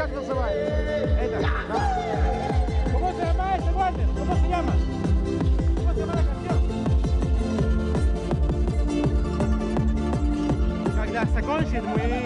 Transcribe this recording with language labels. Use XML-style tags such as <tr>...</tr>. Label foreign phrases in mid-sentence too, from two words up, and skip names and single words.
<ru>называется. Это, да.</ru> <es>¿Cómo se llama ese guante? ¿Cómo se llama? ¿Cómo se llama la canción?</es> <ru>Когда закончит, мы...</ru>